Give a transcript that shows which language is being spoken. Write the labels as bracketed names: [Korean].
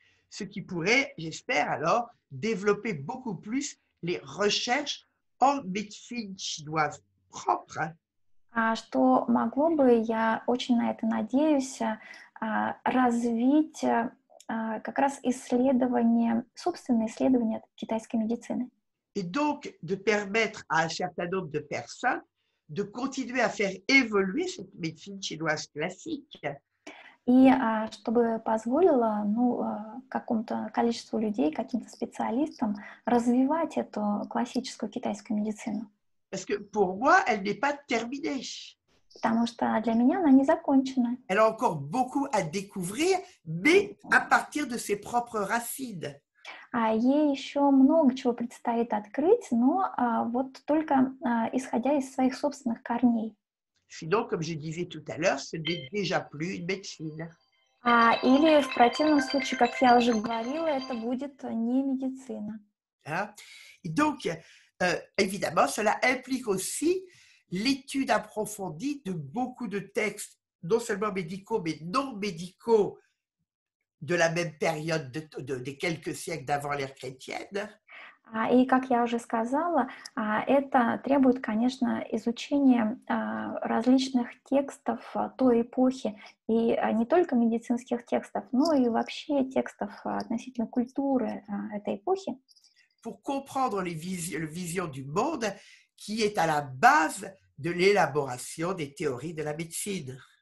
[French] Ce qui pourrait, j'espère alors, développer beaucoup plus les recherches en médecine chinoise propre. [Russian] что могло бы, я очень на это надеюсь, развить как раз собственные исследования китайской медицины. [French] Et donc de permettre à un certain nombre de personnes de continuer à faire évoluer cette médecine chinoise classique. [Russian] И чтобы позволило какому-то количеству людей, каким-то специалистам развивать эту классическую китайскую медицину. [French] Parce que pour moi, elle n'est pas terminée. [Russian] Потому что для меня она не закончена. [French] Elle a encore beaucoup à découvrir, mais à partir de ses propres racines. [Russian] Ей еще много чего предстоит открыть, но вот только исходя из своих собственных корней. [French] Sinon, comme je disais tout à l'heure, ce n'est déjà plus une médecine. [Russian] Или в противном случае, как я уже говорила, это будет не медицина. [French] Et donc, évidemment, cela implique aussi l'étude approfondie de beaucoup de textes, non seulement médicaux, mais non médicaux de la même période des quelques siècles d'avant l'ère chrétienne. [Russian] И, как я уже сказала, это требует, конечно, изучения различных текстов той эпохи, и не только медицинских текстов, но и вообще текстов относительно культуры этой эпохи. [French] Pour comprendre les visions du monde qui est à la base de l'élaboration des théories de la médecine.